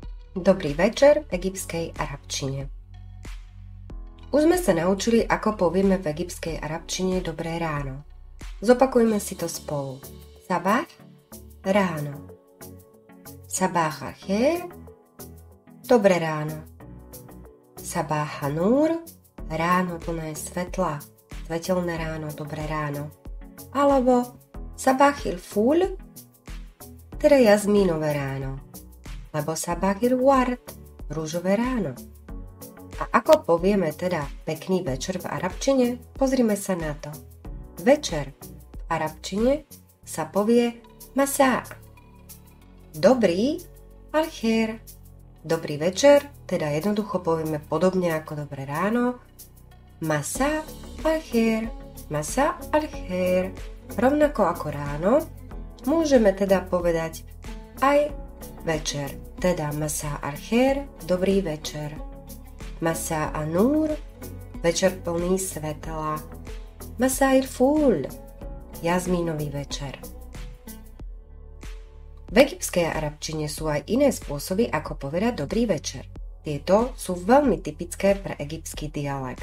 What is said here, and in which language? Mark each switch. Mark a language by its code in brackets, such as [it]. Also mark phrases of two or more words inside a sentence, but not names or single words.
[sk] Dobrý večer v egyptskej arabčine. Už sme sa naučili, ako povieme v egyptskej arabčine dobré ráno. Zopakujme si to spolu. Sabah, ráno. [ar] صباح الخير, [sk] dobré ráno. [ar] صباح النور, [sk] ráno plné svetla, svetelné ráno, dobré ráno. Alebo [ar] صباح الفل, [sk] teda jazmínové ráno. Lebo [ar] صباح الورد, [sk] rúžové ráno. A ako povieme teda pekný večer v arabčine, pozrime sa na to. Večer v arabčine sa povie masa. Dobrý al-khair. Dobrý večer, teda jednoducho povieme podobne ako dobré ráno. [ar] مسا الخير. مسا الخير. [sk] Rovnako ako ráno, môžeme teda povedať aj večer, teda [ar] مسا الخير, [sk] dobrý večer. [ar] مسا النور, [sk] večer plný svetla. [ar] مسا الفل, [sk] jazmínový večer. V egyptskej arabčine sú aj iné spôsoby, ako povedať dobrý večer. Tieto sú veľmi typické pre egyptský dialekt.